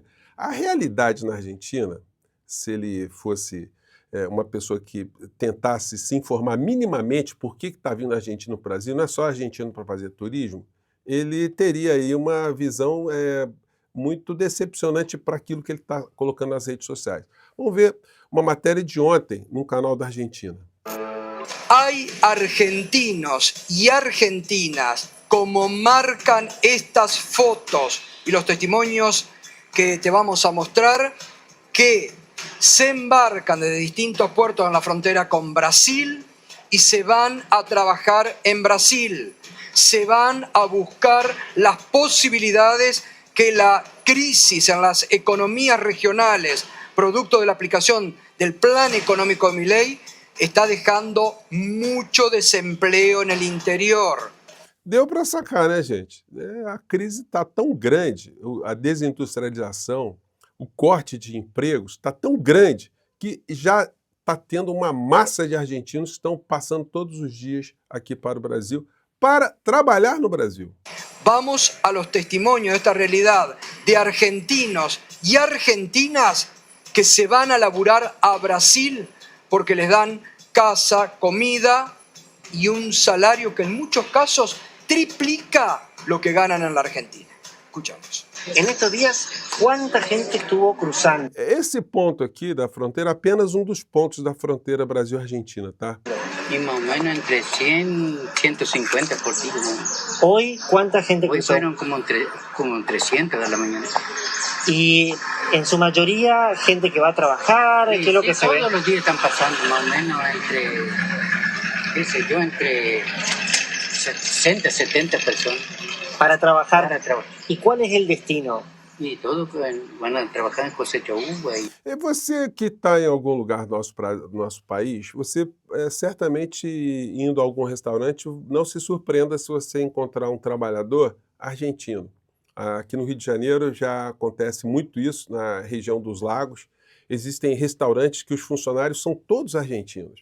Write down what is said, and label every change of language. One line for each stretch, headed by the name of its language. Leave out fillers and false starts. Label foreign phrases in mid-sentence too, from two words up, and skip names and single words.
Portuguese: A realidade na Argentina, se ele fosse uma pessoa que tentasse se informar minimamente por que está vindo argentino para o Brasil, não é só argentino para fazer turismo, ele teria aí uma visão muito decepcionante para aquilo que ele está colocando nas redes sociais. Vamos ver uma matéria de ontem num canal da Argentina.
Spanish: Hay argentinos y argentinas como marcan estas fotos y los testimonios que te vamos a mostrar que se embarcan desde distintos puertos en la frontera con Brasil y se van a trabajar en Brasil. se van a buscar las posibilidades que la crisis en las economías regionales, producto de la aplicación del plan económico de Milei, está dejando mucho desempleo en el interior.
Portuguese: Deu para sacar, né, gente? A crise está tão grande, a desindustrialização, o corte de empregos está tão grande que já está tendo uma massa de argentinos que estão passando todos os dias aqui para o Brasil para trabalhar no Brasil.
Spanish: Vamos a los testimonios de esta realidad de argentinos y argentinas que se van a laburar a Brasil porque les dan casa, comida y un salario que en muchos casos triplica lo que ganan en la Argentina. Escuchamos. En estos días, ¿cuánta gente estuvo cruzando?
Portuguese: Esse ponto aqui da fronteira é apenas um dos pontos da fronteira Brasil-Argentina, tá?
Spanish: Y más o menos entre 100, 150 por día. ¿No? Hoy, ¿cuánta gente Hoy cruzó? fueron como 300 de la mañana. Y en su mayoría, gente que va a trabajar, ¿qué es lo que se ve? Todos los días están pasando más o menos entre, qué sé yo, entre 60, 70 personas Para trabajar. para trabajar. ¿Y cuál es el destino? Y todos van a trabajar en cosecha uva. Y
Portuguese: E você que está em algum lugar do nosso país, você certamente indo a algum restaurante, não se surpreenda se você encontrar um trabalhador argentino. Aqui no Rio de Janeiro já acontece muito isso, na região dos lagos. Existem restaurantes que os funcionários são todos argentinos.